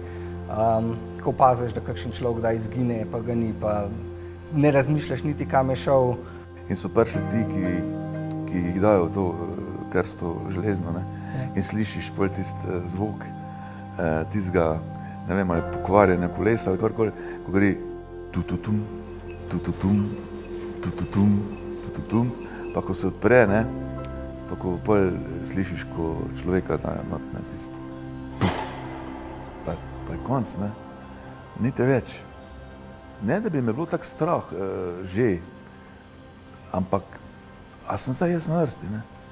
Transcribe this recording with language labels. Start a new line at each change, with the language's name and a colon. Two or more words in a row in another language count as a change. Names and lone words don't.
Slovenian: Ko opaziš, da kakšen človek kdaj izgine, pa ga ni, pa ne razmišljaš niti, kam je šel. In so prišli ti, ki jih dajo to krsto železno, ne, in slišiš pol tisti zvok, tistega, ne vem, ali pokvarjene kolesa ali karkoli, ko gre tu-tu-tum, tu-tu-tum, tu-tu-tum, tu-tu-tum, pa ko se odpre, ne, pa ko pol slišiš, ko človeka na tisti, pa je konc, ne, ni te več. ne da bi me bilo tako strah že, ampak a sem zdaj jaz na vrsti, ne?